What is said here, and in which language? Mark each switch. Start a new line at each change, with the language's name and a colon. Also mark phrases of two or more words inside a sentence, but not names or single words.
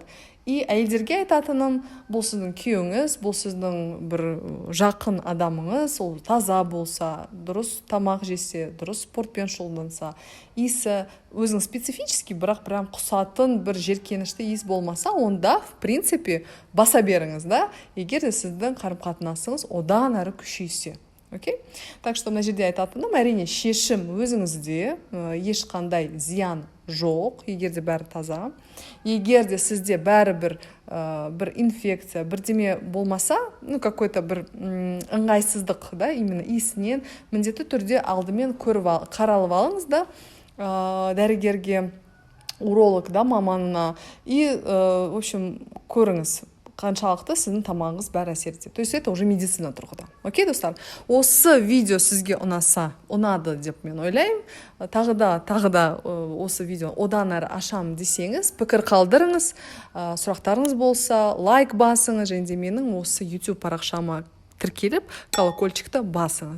Kazakh: И әйелдерге айтатыным, бұл сіздің күйеуіңіз, бұл сіздің бір жақын адамыңыз, ол таза болса, дұрыс тамақ жесе, дұрыс спортпен шұғылданса, иісі өзінің специфический, бірақ прям құсатын бір жеркенішті иіс болмаса, онда,
Russian: в принципе,
Kazakh: баса беріңіз, да, егер де сіздің қарым-қатынасыңыз одан әрі күшейсе. Окей? Так что мына жерде айтатыным, әрине шешім өзіңізде, ешқандай зиян жоқ, егер де бәрі таза. Егер де сізде бәрі бір инфекция, бірдеме болмаса, какой-то бір ыңғайсыздық, да, именно иісінен міндетті түрде алдымен қаралып алыңыз, да, дәрігерге, уролог, да, маманына,
Russian: и, в общем,
Kazakh: көріңіз, қаншалықты сіздің тамағыңыз бәрі әсер етеді.
Russian: То есть это уже медицина
Kazakh: тұрғыда. Окей, достар? Осы видео сізге ұнады деп мен ойлаймын. Тағы да осы видео одан әрі ашам десеңіз, пікір қалдырыңыз, сұрақтарыңыз болса, лайк басыңыз, және де менің осы YouTube парақшама тіркеліп, колокольчикті басыңыз.